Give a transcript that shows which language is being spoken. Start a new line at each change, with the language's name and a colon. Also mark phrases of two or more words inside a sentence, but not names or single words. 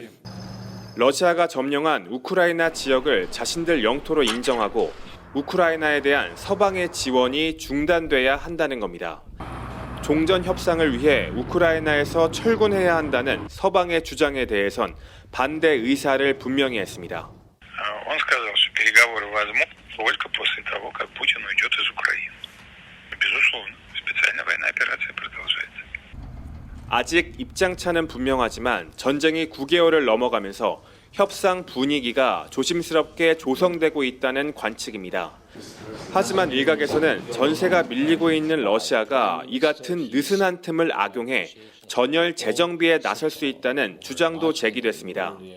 Korean: 러시아가 점령한 우크라이나 지역을 자신들 영토로 인정하고 우크라이나에 대한 서방의 지원이 중단돼야 한다는 겁니다. 종전 협상을 위해 우크라이나에서 철군해야 한다는 서방의 주장에 대해선 반대 의사를 분명히 했습니다.
Russian: Он сказал, что переговоры возможны только после того, как Путин уйдет из Украины. Безусловно, специальная военная операция продолжается.
Korean: 아직 입장차는 분명하지만 전쟁이 9개월을 넘어가면서 협상 분위기가 조심스럽게 조성되고 있다는 관측입니다. 하지만 일각에서는 전세가 밀리고 있는 러시아가 이 같은 느슨한 틈을 악용해 전열 재정비에 나설 수 있다는 주장도 제기됐습니다.